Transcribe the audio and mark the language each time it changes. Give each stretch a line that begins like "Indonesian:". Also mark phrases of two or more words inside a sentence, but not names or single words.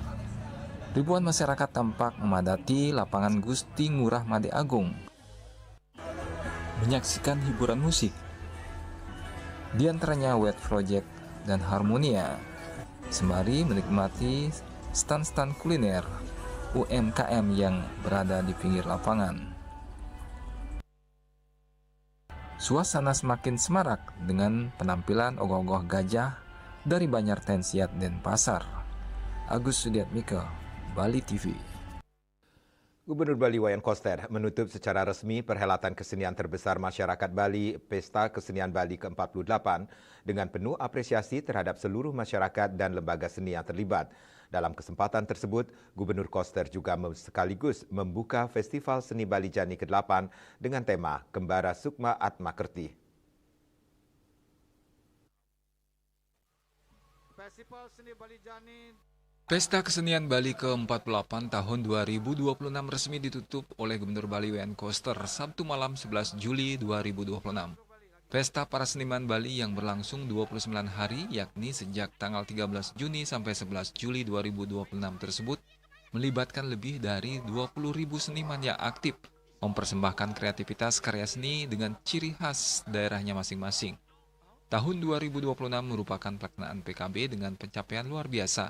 Indonesian: Ribuan masyarakat tampak memadati lapangan Gusti Ngurah Made Agung menyaksikan hiburan musik, di antaranya Wet Project dan Harmonia, sembari menikmati stand-stand kuliner UMKM yang berada di pinggir lapangan. Suasana semakin semarak dengan penampilan ogoh-ogoh gajah dari Banjar Tensiat Denpasar. Agus Sudiatmiko, Bali TV. Gubernur Bali Wayan Koster menutup secara resmi perhelatan kesenian terbesar masyarakat Bali, Pesta Kesenian Bali ke-48, dengan penuh apresiasi terhadap seluruh masyarakat dan lembaga seni yang terlibat. Dalam kesempatan tersebut, Gubernur Koster juga sekaligus membuka Festival Seni Bali Jani ke-8 dengan tema Kembara Sukma Atma Kerti. Festival Seni Bali Jani Pesta Kesenian Bali ke-48 tahun 2026 resmi ditutup oleh Gubernur Bali Wayan Koster Sabtu malam 11 Juli 2026. Pesta para seniman Bali yang berlangsung 29 hari, yakni sejak tanggal 13 Juni sampai 11 Juli 2026 tersebut, melibatkan lebih dari 20.000 seniman yang aktif, mempersembahkan kreativitas karya seni dengan ciri khas daerahnya masing-masing. Tahun 2026 merupakan pelaksanaan PKB dengan pencapaian luar biasa.